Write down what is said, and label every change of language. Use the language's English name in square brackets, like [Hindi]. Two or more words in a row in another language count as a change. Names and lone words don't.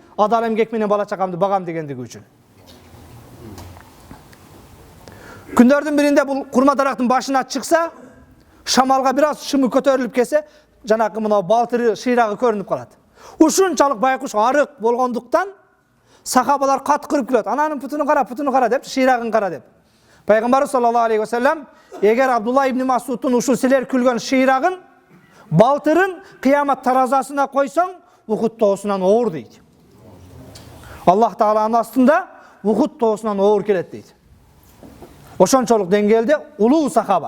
[Kyrgyz] Адал эмгек менен бала чакамды багам дегендиги үчүн. Күндөрдүн биринде бул курма дарактын башына чыкса, шамалга бир аз шымы көтөрүлүп келсе, жанакы мына балтыры, шыйрагы көрүнүп калат. Ушунчалык байкуш арык болгондуктан сахабалар каткырып келет. Ананын путуну кара деп, шыйрагын кара деп. Пайгамбар [Arabic] صلى الله عليه وسلم [Kyrgyz] эгер Абдулла ибн Масудтун ушул силер күлгөн шыйрагын, балтырын кыямат таразасына койсоң, Ухуд тоосунан оор дейт. Аллах Тааланын астында Ухуд тоосунан оор келет дейт. Ошончолук деңгээлде улуу сахаба.